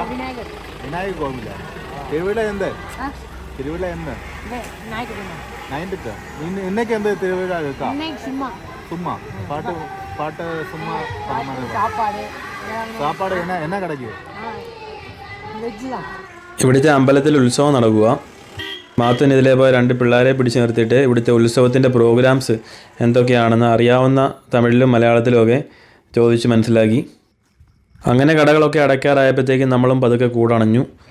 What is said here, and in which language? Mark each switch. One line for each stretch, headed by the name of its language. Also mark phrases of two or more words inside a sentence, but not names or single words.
Tamil: விநாயகர் கோவிலா? திருவிழா எந்த திருவிழா எந்த நைன்த்துக்கு இன்னைக்கு எந்த திருவிழா இருக்கா? சும்மா பாட்டு பாட்டு சும்மா சாப்பாடு என்ன என்ன கிடைக்கும்?
Malayalam: ഇവിടുത്തെ അമ്പലത്തിൽ ഉത്സവം നടക്കുക. മാത്തുന് ഇതിലെ പോയ 2 പിള്ളേരെ പിടിച്ചു നിർത്തിയിട്ട് ഇവിടുത്തെ ഉത്സവത്തിൻ്റെ പ്രോഗ്രാംസ് എന്തൊക്കെയാണെന്ന് അറിയാവുന്ന തമിഴിലും മലയാളത്തിലും ഒക്കെ ചോദിച്ച് മനസ്സിലാക്കി. അങ്ങനെ കടകളൊക്കെ അടയ്ക്കാറായപ്പോഴത്തേക്കും നമ്മളും പതുക്കെ കൂടണഞ്ഞു.